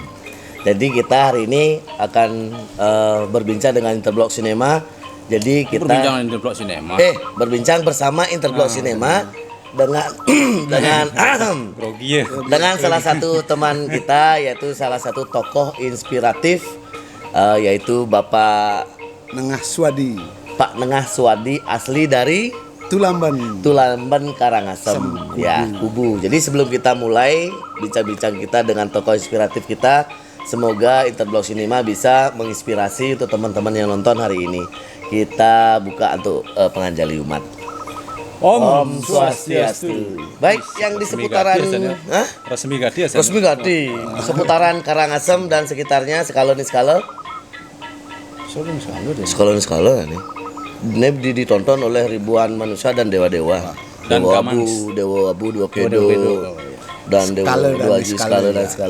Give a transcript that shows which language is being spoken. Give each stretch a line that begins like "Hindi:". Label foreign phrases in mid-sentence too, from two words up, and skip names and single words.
Indonesian: Jadi kita hari ini akan berbincang dengan Interblog Cinema. Jadi kita berbincang dengan Interblog Cinema. Berbincang bersama Interblog Cinema dengan dengan salah satu teman kita, yaitu salah satu tokoh inspiratif, yaitu Bapak Nengah Swadi. Pak Nengah Swadi, asli dari Tulamben Karangasem, ya, Kubu. Jadi sebelum kita mulai bincang-bincang kita dengan tokoh inspiratif kita, semoga Interblog Cinema bisa menginspirasi untuk teman-teman yang nonton hari ini. Kita buka untuk penganjali umat.
Balinese: Om Swastiastu.
Indonesian: Baik, yang di seputaran Resmi Gadi ya. Resmi Gadi, seputaran Karangasem dan sekitarnya skala nih. Ini ditonton oleh ribuan manusia dan dewa-dewa. Dan Dewa Abu, Dewa Kedo, dan Dewa Haji Skala dan Skala.